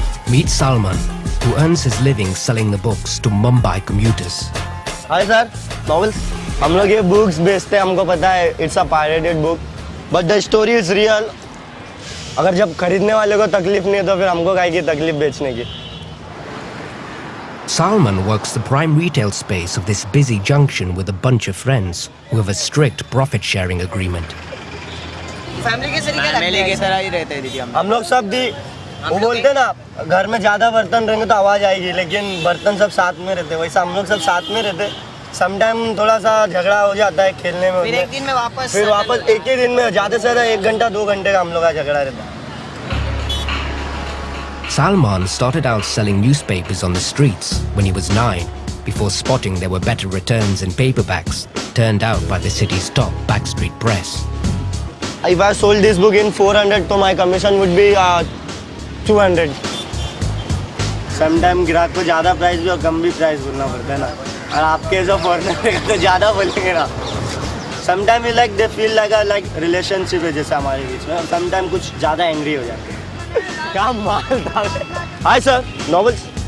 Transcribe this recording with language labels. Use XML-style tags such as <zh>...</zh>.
<en>Meet Salman, who earns his living selling the books to Mumbai commuters. Hi sir, novels.</en> <hi>हम लोग ये books बेचते हैं, हमको पता है</hi> <en>It's a pirated book, but the story is real.</en> <hi>अगर जब खरीदने वाले को तकलीफ नहीं है तो फिर हमको काहे की तकलीफ बेचने की.</hi> <en>Salman works the prime retail space of this busy junction with a bunch of friends who have a strict profit-sharing agreement.</en> <hi>Family की तरह ही रहते हैं दीदी हम लोग सब वो बोलते हैं ना घर में ज्यादा बर्तन रहेंगे तो आवाज आएगी, लेकिन बर्तन सब साथ में रहते. वैसा हम लोग सब साथ में रहते. समटाइम थोड़ा सा झगड़ा हो जाता है खेलने में. फिर एक दिन में वापस एक ही दिन में ज़्यादा से ज़्यादा 1 घंटा 2 घंटे का हम लोग का झगड़ा रहता है.</hi> <en>Salman started out selling newspapers on the streets when he was 9, before spotting there were better returns in paperbacks turned out by the city's top backstreet press. If I sold this book in 400, तो my commission would be 200.</en> <hi>Sometime ग्राहक को ज़्यादा price भी और कम भी price बोलना पड़ता है ना, और आपके जो फॉरनर तो ज़्यादा बोलेंगे ना. Sometime</hi> <en>like they feel like relationship</en> <hi>है जैसे हमारे बीच में. समटाइम कुछ ज़्यादा एंग्री हो जाते हैं. क्या माल डाल.</hi> <en>Hi sir, novels.</en>